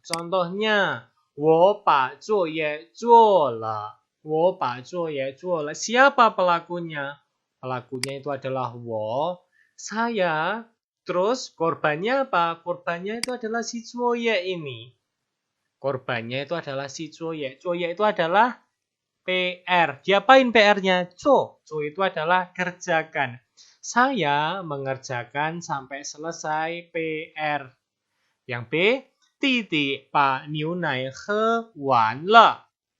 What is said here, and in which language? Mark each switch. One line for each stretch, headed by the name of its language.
Chinese: Contohnya, 我把作业做了. 我把作业做了.
Indonesian: Siapa pelakunya? Pelakunya itu adalah wo, saya. Terus korbannya apa? Korbannya itu adalah si Zuoye ini. Korbannya itu adalah si Zuoye. Zuoye itu adalah PR. Diapain PR-nya? Zo itu adalah kerjakan. Saya mengerjakan sampai selesai PR.
Chinese: Yang B, 弟弟把牛奶喝完了.